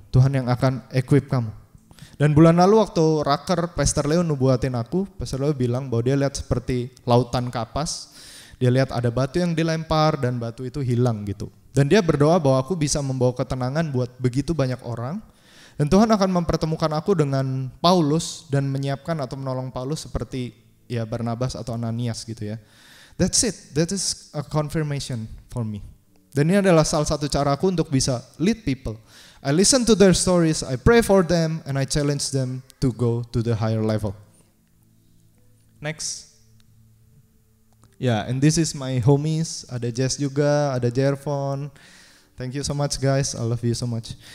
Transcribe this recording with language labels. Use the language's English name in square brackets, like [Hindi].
[Indonesian] Tuhan yang akan equip kamu. Dan bulan lalu waktu raker, Pastor Leo nubuatin aku, Pastor Leo bilang bahwa dia lihat seperti lautan kapas, dia lihat ada batu yang dilempar dan batu itu hilang gitu. Dan dia berdoa bahwa aku bisa membawa ketenangan buat begitu banyak orang. Dan Tuhan akan mempertemukan aku dengan Paulus dan menyiapkan atau menolong Paulus seperti ya Barnabas atau Ananias gitu ya. [English] That's it, that is a confirmation for me. [Indonesian] Dan ini adalah salah satu caraku untuk bisa lead people. [English] I listen to their stories, I pray for them, and I challenge them to go to the higher level. Next. Yeah, and this is my homies, [Indonesian] ada Jess juga, ada Jervon. [English] Thank you so much guys, I love you so much.